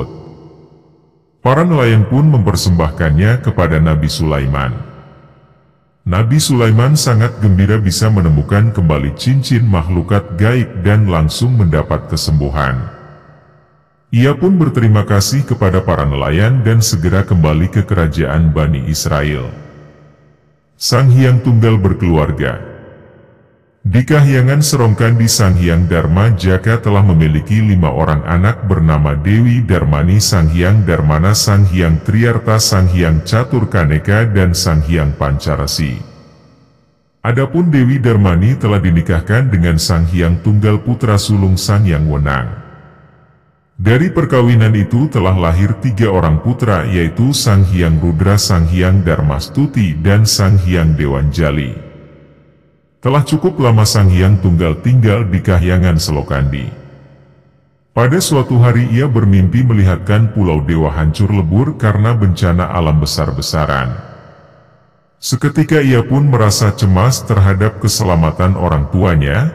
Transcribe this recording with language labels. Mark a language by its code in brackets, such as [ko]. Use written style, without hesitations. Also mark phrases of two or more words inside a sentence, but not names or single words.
[id] Para nelayan pun mempersembahkannya kepada Nabi Sulaiman. Nabi Sulaiman sangat gembira bisa menemukan kembali cincin makhlukat gaib dan langsung mendapat kesembuhan. Ia pun berterima kasih kepada para nelayan dan segera kembali ke kerajaan Bani Israel. Sang Hyang Tunggal berkeluarga. Di kahyangan Serongkandi, Sang Hyang Dharma Jaka telah memiliki 5 orang anak bernama Dewi Darmani, Sang Hyang Darmana, Sang Hyang Triarta, Sang Hyang Catur Kaneka, dan Sang Hyang Pancarasi. Adapun Dewi Darmani telah dinikahkan dengan Sang Hyang Tunggal putra sulung Sang Hyang Wenang. Dari perkawinan itu telah lahir 3 orang putra, yaitu Sang Hyang Rudra, Sang Hyang Darmastuti, dan Sang Hyang Dewanjali. Telah cukup lama Sang Hyang Tunggal tinggal di kahyangan Selokandi. Pada suatu hari ia bermimpi melihatkan Pulau Dewa hancur lebur karena bencana alam besar-besaran. Seketika ia pun merasa cemas terhadap keselamatan orang tuanya.